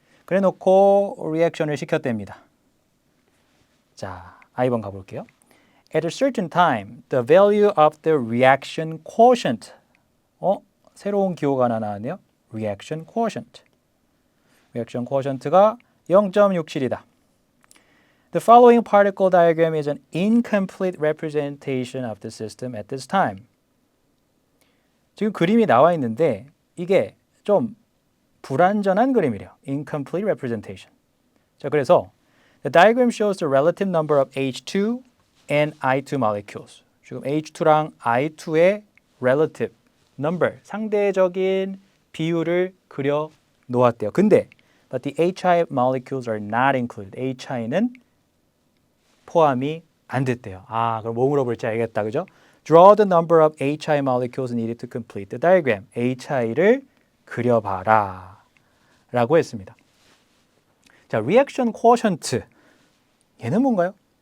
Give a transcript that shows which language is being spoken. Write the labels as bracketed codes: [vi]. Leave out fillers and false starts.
[ko] 그래 놓고 리액션을 시켰답니다. 자, I번 가볼게요. [en] At a certain time, the value of the reaction quotient. [ko] 새로운 기호가 하나 나왔네요. Reaction quotient. Reaction quotient가 0.67이다. [en] The following particle diagram is an incomplete representation of the system at this time. [ko] 지금 그림이 나와 있는데 이게 좀 불완전한 그림이래요. [en] Incomplete representation. [ko] 자, 그래서 [en] the diagram shows the relative number of H2 and I2 molecules. [ko] 지금 H2랑 I2의 [en] relative number, [ko] 상대적인 비율을 그려 놓았대요. 근데 [en] but the HI molecules are not included. [ko] HI는 포함이 안 됐대요. 그럼 뭐 물어볼지 알겠다. 그죠? [en] Draw the number of HI molecules needed to complete the diagram. [ko] HI를 그려봐라 라고 했습니다. 자, reaction quotient. 얘는 뭔가요?